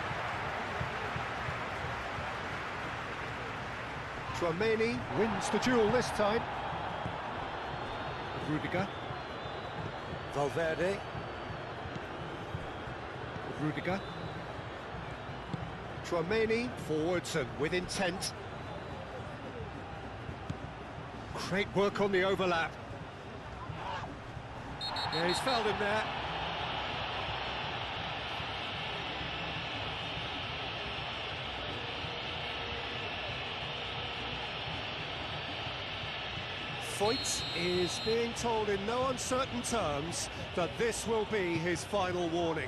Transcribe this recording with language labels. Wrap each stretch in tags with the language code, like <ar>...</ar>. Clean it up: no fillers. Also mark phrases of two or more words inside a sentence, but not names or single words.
<en>Tchouaméni wins the duel this time. Rudiger. Valverde. Rudiger. Tchouaméni forwards and with intent. Great work on the overlap. Yeah, he's fouled him there. Foyt is being told in no uncertain terms that this will be his final warning.</en>